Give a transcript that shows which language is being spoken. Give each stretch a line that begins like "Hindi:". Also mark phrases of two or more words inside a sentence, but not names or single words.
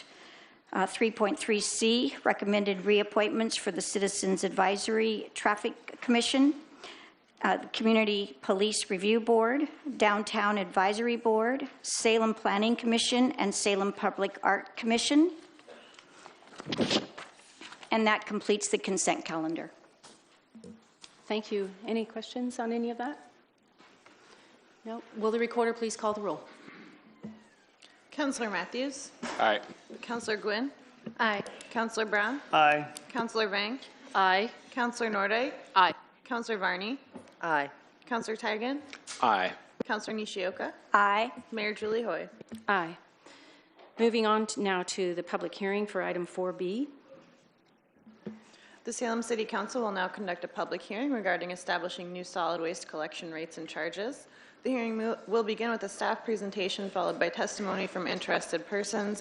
English: 3.3C, recommended reappointments for the Citizens Advisory Traffic Commission, the Community Police Review Board, Downtown Advisory Board, Salem Planning Commission, and Salem Public Art Commission. And that completes the consent calendar. Thank you. Any questions on any of that? No? Will the recorder please call the roll? Councilor Matthews? Aye. Councilor Gwynn? Aye. Councilor Brown? Aye. Councilor Vang? Aye. Councilor Norday? Aye. Councilor Varney? Aye. Councilor Tigan? Aye. Councilor Nishioka? Aye. Mayor Julie Hoy? Aye. Moving on now to the public hearing for item 4B. The Salem City Council will now conduct a public hearing regarding establishing new solid waste collection rates and charges. The hearing will begin with a staff presentation followed by testimony from interested persons.